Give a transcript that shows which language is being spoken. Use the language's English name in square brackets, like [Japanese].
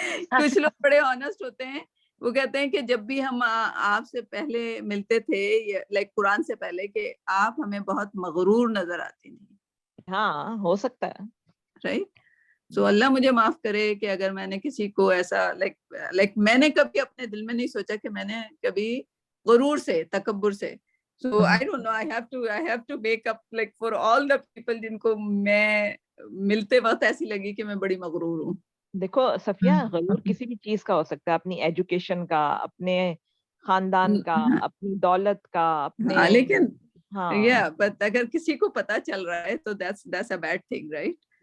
[Urdu] کچھ لوگ بڑے آنےسٹ ہوتے ہیں. وہ کہتے ہیں کہ جب بھی ہم آپ سے پہلے ملتے تھے، لائک قرآن سے پہلے، کہ آپ ہمیں بہت مغرور نظر آتی تھی. ہاں ہو سکتا ہے، رائٹ. سو اللہ مجھے معاف کرے کہ اگر میں نے کسی کو ایسا لائک میں نے کبھی اپنے دل میں نہیں سوچا کہ میں نے کبھی غرور سے، تکبر سے. [English] So I don't know, I have to make up like for all the people [Urdu] جن کو میں ملتے وقت ایسی لگی کہ میں بڑی مغرور ہوں. دیکھو صفیہ، غرور کسی بھی چیز کا ہو سکتا ہے. اپنی ایجوکیشن کا، اپنے خاندان کا، اپنی دولت کا، اپنے لیکن بٹ اگر کسی کو پتا چل رہا ہے تو [English] that's a bad thing, right.